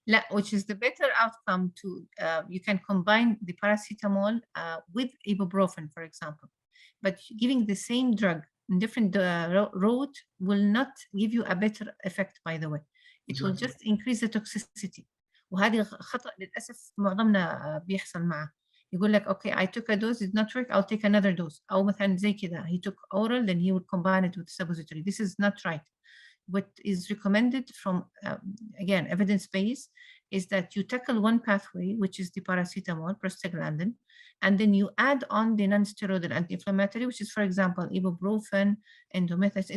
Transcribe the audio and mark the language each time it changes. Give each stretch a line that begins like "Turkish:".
English: Which is the better outcome to, you can combine the paracetamol with ibuprofen, for example. But giving the same drug in different route will not give you a better effect, by the way. It will just increase the toxicity.
Arabic: وهذه خطأ للأسف معظمنا بيحصل معه. يقول لك,
English: okay, I took a dose, it did not work, I'll take another dose.
Arabic: أو مثلا زي كده,
English: he took oral, then he would combine it with suppository. This is not right. What is recommended from, again, evidence-based, is that you tackle one pathway, which is the paracetamol, prostaglandin, and then you add on the non-steroidal anti-inflammatory, which is, for example, ibuprofen, indomethacin.